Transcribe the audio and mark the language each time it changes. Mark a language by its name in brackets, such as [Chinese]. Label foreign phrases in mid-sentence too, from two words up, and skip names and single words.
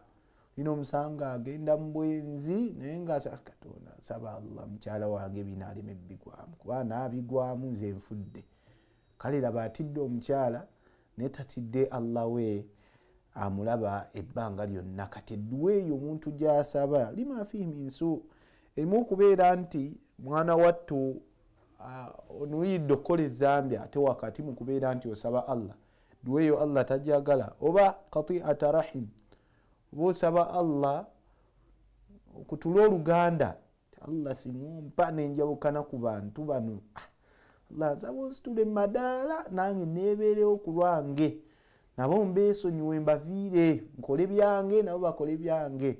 [Ganda] Bino omusanga agenda mu bwenzi naye nga Katonda asaba Allah mukyala wange bino aleme bigwamu kuba naabigwamu nze nfudde. Kale laba atidde omukyala naye tatidde Allah we amulaba ebbanga lyonna. Kati edduwa eyo omuntu gy'asaba [Arabic] لما فيه من سوء, [Ganda] erimu okubeera nti mwana wattu onuyidde okukola ezambi ate wakati mu kubeera nti osaba Allah, edduwa eyo Allah tajagala. Oba [Arabic] قطيعة رحم, [Ganda] oba osaba Allah okutula oluganda, Allah siŋompa nenjawukana ku bantu bano, Allah nsaba onsitule madaala nange nebeerewo ku lwange, nabo mbeesonyiwe mbaviire nkole byange nabo bakole byange.